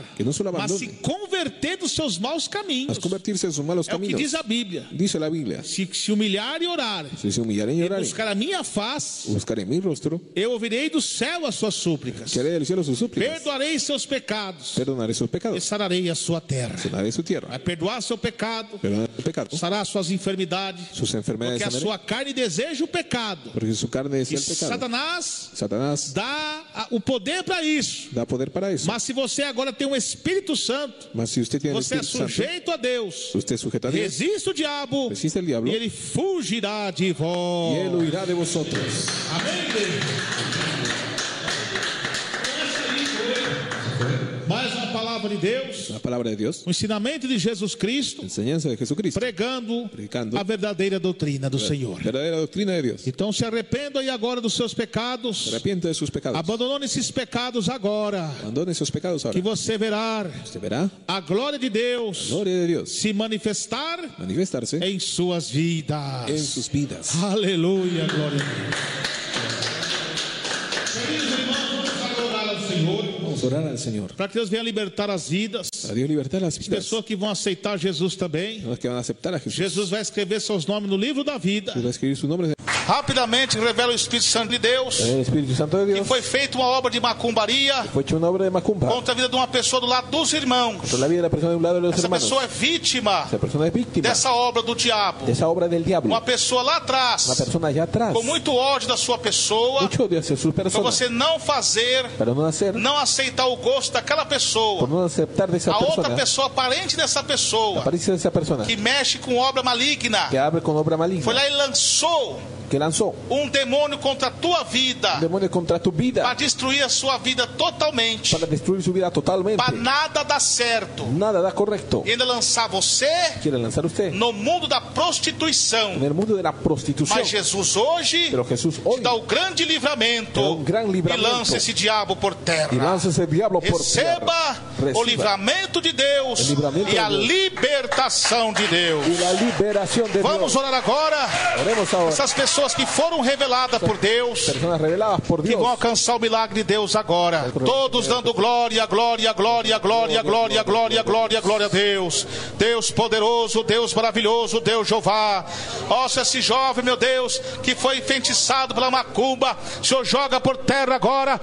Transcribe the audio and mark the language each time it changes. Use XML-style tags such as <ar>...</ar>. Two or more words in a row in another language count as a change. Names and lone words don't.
<es>que no solo</es> <pt>mas se abandone, converter dos seus maus caminhos.</pt> <es>mas convertirse en sus malos</es> <pt>É o que</pt> <es>caminos.</es> <pt>diz a Bíblia.</pt> <es>Dice la Biblia,</es> <pt>Se humilhar e orar,</pt> <es>si se humillarán y</es> <pt>e</pt> <es>orarán,</es> <pt>buscar a minha face,</pt> <es>buscaré mi rostro,</es> <pt>eu ouvirei do céu as suas súplicas.</pt> <es>que haré del cielo sus súplicas,</es> <pt>Perdoarei seus pecados</pt> <es>perdonaré sus</es> <pt>e</pt> <es>pecados,</es> <pt>sararei a sua terra.</pt> <es>sanaré su tierra,</es> <pt>Vai perdoar seu pecado,</pt> <es>perdonaré su pecado,</es> <pt>sarará suas enfermidades,</pt> <es>sus enfermedades</es> <pt>porque a</pt> <es>sanaré,</es> <pt>sua carne deseja o pecado.</pt> <es>porque su carne</es> <pt>E</pt> <es>desea el pecado.</es> <pt>Satanás</pt> <es>Satanás</es> <pt>o poder para isso.</pt> <es>da poder para eso.</es> <pt>Mas se você agora tem um Espírito Santo,</pt> <es>Mas si usted tiene el</es> <pt>você é</pt> <es>Espíritu Santo,</es> <pt>sujeito a Deus.</pt> <es>usted es sujeto a Dios,</es> <pt>Resista o diabo</pt> <es>resiste el diablo</es> <pt>e ele fugirá de</pt> <es>y</es> <pt>vós.</pt> <es>él huirá de vosotros.</es> <pt>Amém, igreja? Mais uma palavra de Deus,</pt> <es>La palabra de Dios,</es> <pt>o ensinamento de Jesus Cristo,</pt> <es>enseñanza de Jesucristo,</es> <pt>pregando</pt> <es>predicando</es> <pt>a verdadeira doutrina do Senhor.</pt> <es>verdadera doctrina de Dios.</es> <pt>Então se arrependa aí agora dos seus pecados,</pt> <es>Arrepiente de sus pecados,</es> <pt>abandone esses pecados agora,</pt> <es>abandone sus pecados ahora.</es> <pt>que você verá</pt> <es>Usted verá</es> <pt>a glória de Deus</pt> <es>gloria de Dios</es> <pt>se manifestar</pt> <es>manifestarse</es> <pt>em suas vidas.</pt> <es>en sus vidas.</es> <pt>Aleluia, glória a Deus. Queridos irmãos, vamos adorar ao Senhor,</pt> <es>Vamos a orar al Señor.</es> <pt>para que Deus venha libertar as vidas.</pt> <es>A Dios libertad las vidas.</es> <pt>Pessoas que vão aceitar Jesus também.</pt> <es>Los que van a aceptar a Jesús.</es> <pt>Jesus vai escrever seus nomes no livro da vida.</pt> <es>Va a escribir su nombre</es> <pt>Rapidamente revela o Espírito Santo de Deus.</pt> <es>El Espíritu Santo de</es> <pt>Que</pt> <es>Dios.</es> <pt>foi feita uma obra de macumbaria</pt> <es>Fue hecho una obra de macumba</es> <pt>contra a vida de uma pessoa do lado dos irmãos.</pt> <es>contra la vida de la persona de un lado de los</es> <pt>Essa</pt> <es>hermanos.</es> <pt>pessoa é vítima</pt> <es>Esa persona es víctima</es> <pt>dessa obra do diabo.</pt> <es>de esa obra del diablo.</es> <pt>Uma pessoa lá</pt> <es>Una</es> <pt>atrás,</pt> <es>persona allá atrás.</es> <pt>com muito ódio da sua pessoa,</pt> <es>Mucho odio hacia sus</es> <pt>para</pt> <es>personas.</es> <pt>você não fazer,</pt> <es>Para no hacer,</es> <pt>não aceitar o gosto daquela pessoa.</pt> <es>por no aceptar de esa</es> <pt>A outra</pt> <es>persona,</es> <pt>pessoa, parente dessa</pt> <es>la</es> <pt>pessoa,</pt> <es>apariencia de esa persona,</es> <pt>que mexe com obra maligna,</pt> <es>que abre con obra</es> <pt>foi</pt> <es>maligna,</es> <pt>lá e lançou</pt> <es>que lanzó</es> <pt>um demônio contra a tua vida,</pt> <es>un demonio contra tu</es> <pt>para</pt> <es>vida,</es> <pt>destruir a sua vida totalmente,</pt> <es>para destruir su vida totalmente.</es> <pt>para nada dar certo,</pt> <es>Nada da correcto.</es> <pt>e ainda lançar você</pt> <es>Quiere lanzar usted</es> <pt>no mundo da prostituição.</pt> <es>en el mundo de la prostitución.</es> <pt>Mas Jesus hoje</pt> <es>Pero Jesús</es> <pt>te</pt> <es>hoy</es> <pt>dá o grande livramento te dá um grande e livramento. lança esse diabo por terra.</pt> <es>y lanza ese diablo por</es> <pt>Receba</pt> <es>tierra.</es> <pt>o</pt> <es>Reciba</es> <pt>livramento de Deus o livramento e a de Deus. libertação de Deus.</pt> <es>y la liberación de</es> <pt>Vamos</pt> <es>Dios.</es> <pt>orar agora.</pt> <es>Oremos ahora.</es> <pt>Essas pessoas que foram reveladas por Deus,</pt> <es>Personas reveladas por</es> <pt>que</pt> <es>Dios.</es> <pt>vão alcançar o milagre de Deus agora. Todos dando glória, glória, glória, glória, glória, glória, glória, glória a Deus. Deus poderoso, Deus maravilhoso, Deus Jeová. Ó, se esse jovem, meu Deus, que foi enfeitiçado pela macumba, o Senhor joga por terra agora.</pt>